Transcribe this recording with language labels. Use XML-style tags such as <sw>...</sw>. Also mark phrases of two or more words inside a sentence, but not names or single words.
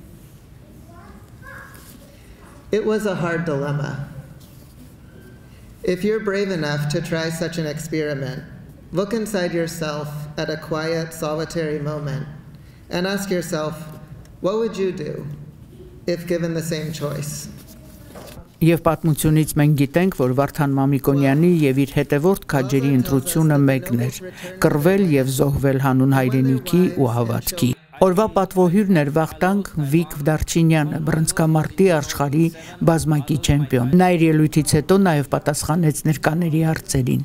<en>It was a hard dilemma. If you're brave enough to try such an experiment, look inside yourself at a quiet, solitary moment and ask yourself, what would you do if given the same choice?</en> <hy>Եվ պատմությունից մենք գիտենք, որ Վարդան Մամիկոնյանի եւ իր հետևորդ քաջերի ընտրությունը մեկն էր՝ կռվել եւ զոհվել հանուն հայրենիքի ու հավատքի։ Օրվա պատվոհյուրն էր Վախտանգ Vic Darchinyանը, բռնցքամարտի աշխարհի բազմակի չեմպիոն։ Նա իր ելույթից հետո նաեւ պատասխանեց ներկաների հարցերին։</hy>